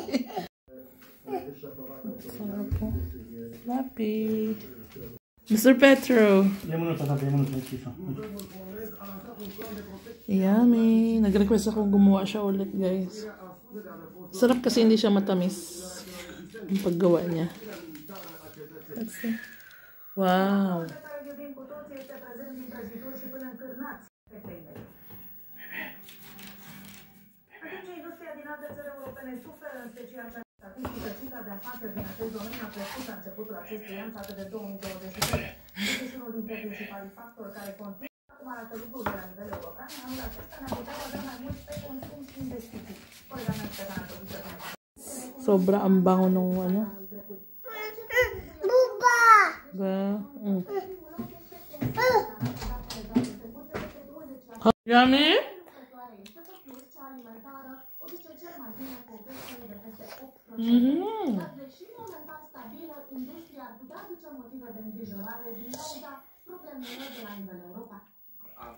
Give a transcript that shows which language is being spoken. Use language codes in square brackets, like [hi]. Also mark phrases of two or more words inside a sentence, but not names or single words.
[tl] Sarap po. Lapi. [en] Mr. Petro. Yummy. [tl] Nag-request akong gumawa siya ulit, guys. Sarap kasi hindi siya matamis yung paggawa niya. [en] Let's see. Wow. [ro] Cifra de afaceri din acest domeniu a crescut la începutul acestui an față de 2023. Este și unul dintre principalii factori care contribuie. Acum arată lucrurile la nivel european. Anul acesta ne-am putea baza mai mult pe consum și investiții. Colega mea este Ana Tăbuță. [tl] Sobra ang bango nung ano. [en] Buba! Yummy? [ro] Deși momentan stabilă, industria ar putea aduce motive de îngrijorare din cauza problemelor de la nivel european.